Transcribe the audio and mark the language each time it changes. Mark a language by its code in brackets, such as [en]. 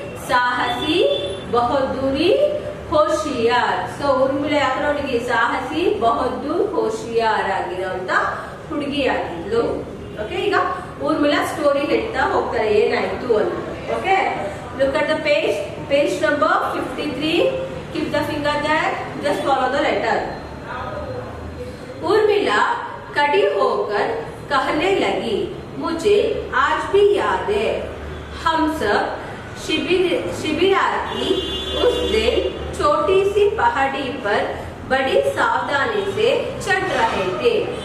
[hi] ಸಾಹಸಿ, Bhaduri, ಹೋಶಿಯಾರ್. [kn] So Urmila ಯಾವ ತರ ಹುಡುಗಿ? [hi] ಸಾಹಸಿ, ಬಹದ್ದೂರ್, ಹೋಶಿಯಾರ್ [kn] ಆಗಿರೋಂತ ಹುಡುಗಿ ಆಗಿದ್ಲು. ಓಕೆ, ಈಗ ಊರ್ಮಿಳಾ ಸ್ಟೋರಿ ಹೇಳ್ತಾ ಹೋಗ್ತಾರೆ ಏನಾಯ್ತು ಅಂತ. [en] Okay, look at the page number 53. Keep the finger there, just follow the letter. [hi] Urmila खड़ी होकर कहने लगी, मुझे आज भी याद है, हम सब शिबिरार्थी उस दिन छोटी सी पहाड़ी पर बड़ी सावधानी से चढ़ रहे थे.